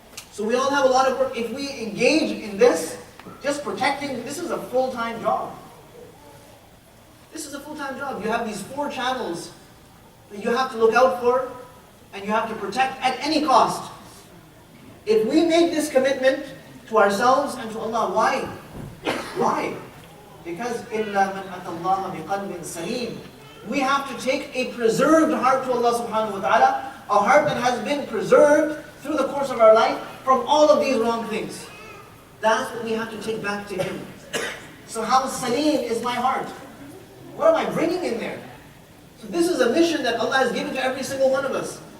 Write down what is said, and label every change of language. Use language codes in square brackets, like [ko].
[en] So we all have a lot of work. If we engage in this, just protecting, this is a full-time job. This is a full-time job. You have these 4 channels that you have to look out for, and you have to protect at any cost. If we make this commitment to ourselves and to Allah, why? Why? Because [ar] إِلَّا مَنْ أَتَى اللَّهَ بِقَلْبٍ سَلِيمٍ. [en] We have to take a preserved heart to Allah subhanahu wa ta'ala, a heart that has been preserved through the course of our life from all of these wrong things. That's what we have to take back to Him. So how salim is my heart? What am I bringing in there? So this is a mission that Allah has given to every single one of us.